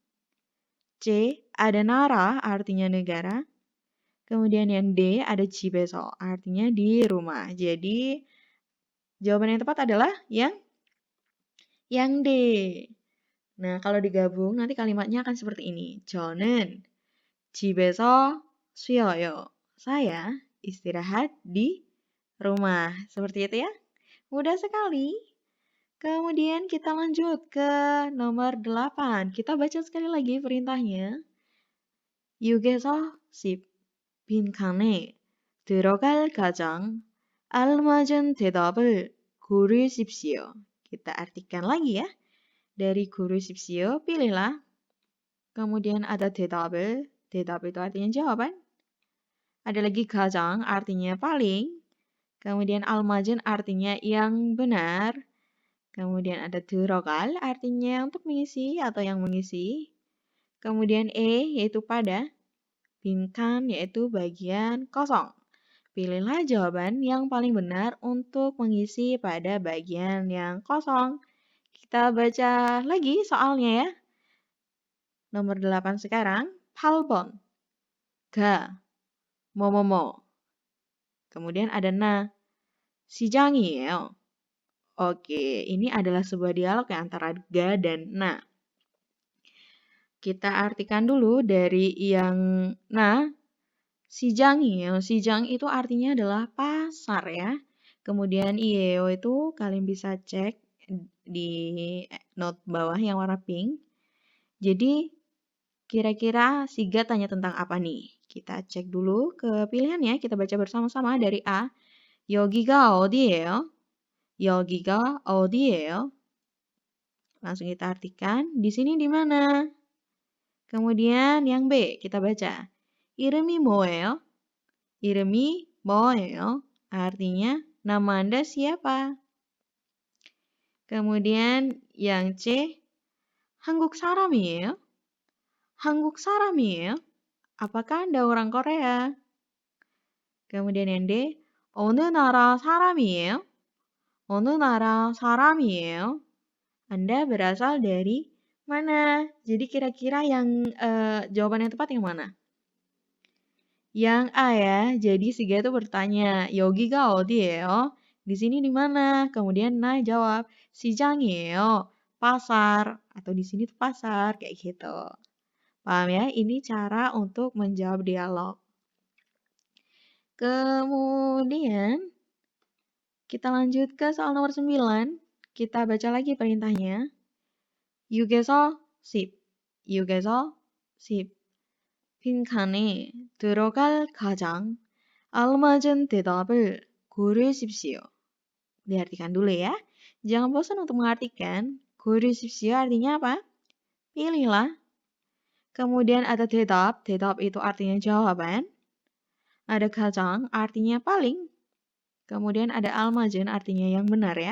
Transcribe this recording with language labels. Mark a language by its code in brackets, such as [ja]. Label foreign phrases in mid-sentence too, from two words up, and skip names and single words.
[id] C ada nara, artinya negara. Kemudian yang D ada 집에서, artinya di rumah. Jadi jawaban yang tepat adalah yang D. Nah, kalau digabung nanti kalimatnya akan seperti ini. [ko] 저는 집에서 쉬어요. [id] Saya istirahat di rumah. Seperti itu ya. Mudah sekali. Kemudian kita lanjut ke nomor 8. Kita baca sekali lagi perintahnya. [ko] 6에서 10. 빈칸에 들어갈 가장 알맞은 대답을 고르십시오. [id] Kita artikan lagi ya. Dari 고르십시오, pilihlah. Kemudian ada 대답을. 대답 itu artinya jawaban. Ada lagi 가장 artinya paling. Kemudian almazan artinya yang benar. Kemudian ada 들어갈 artinya untuk mengisi atau yang mengisi. Kemudian yaitu pada. 빈칸 yaitu bagian kosong. Pilihlah jawaban yang paling benar untuk mengisi pada bagian yang kosong. Kita baca lagi soalnya ya. Nomor 8 sekarang. [ko] 8번. 가. 뭐뭐뭐. [id] Kemudian ada na. [ko] 시장이에요. [id] Oke, ini adalah sebuah dialog ya antara ga dan na. Kita artikan dulu dari yang na. [ko] 시장이에요. [id] 시장 itu artinya adalah pasar ya. Kemudian ieo itu kalian bisa cek di note bawah yang warna pink. Jadi kira-kira Siga tanya tentang apa nih? Kita cek dulu ke pilihannya. Kita baca bersama-sama dari A. [ko] 여기가 어디예요? 여기가 어디예요? [id] Langsung kita artikan. Di sini di mana? Kemudian yang B kita baca. [ko] 이름이 뭐예요? 이름이 뭐예요? [id] Artinya nama Anda siapa? Kemudian yang C. [ko] 한국 사람이에요? 한국 사람이에요? [id] Apakah Anda orang Korea? Kemudian yang D. [ko] 어느 나라 사람이에요? 어느 나라 사람이에요? [id] Anda berasal dari mana? Jadi kira-kira yang jawaban yang tepat yang mana? Yang A ya. Jadi si Ga itu bertanya, [ko] 여기가 어디예요? [id] Di sini di mana? Kemudian Na jawab, 시장이에요. Pasar atau di sini tuh pasar kayak gitu. Paham ya? Ini cara untuk menjawab dialog. Kemudian kita lanjut ke soal nomor 9. Kita baca lagi perintahnya. [ko] 6에서 10. 6에서 10. 빈칸에 들어갈 가장 알맞은 대답을 고르십시오. [id] Diartikan dulu ya. Jangan bosan untuk mengartikan. 고르십시오 artinya apa? Pilihlah. Kemudian ada 대답. 대답 itu artinya jawaban. Ada 가장 artinya paling. Kemudian ada 알맞은 artinya yang benar ya.